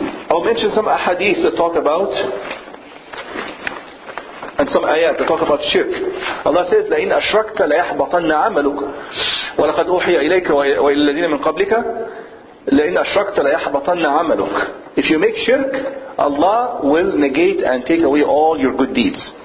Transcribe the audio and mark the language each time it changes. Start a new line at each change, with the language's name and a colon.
English: I'll mention some ahadith that talk about, and some ayat that talk about shirk. Allah says,
Arabic: لَإِنْ أَشْرَكْتَ لَيَحْبَطَنَّ عَمَلُكَ وَلَقَدْ أُوحِيَ إِلَيْكَ وَإِلَى الَّذِينَ مِنْ قَبْلِكَ لَإِنْ أَشْرَكْتَ لَيَحْبَطَنَّ عَمَلُكَ.
English: If you make shirk, Allah will negate and take away all your good deeds.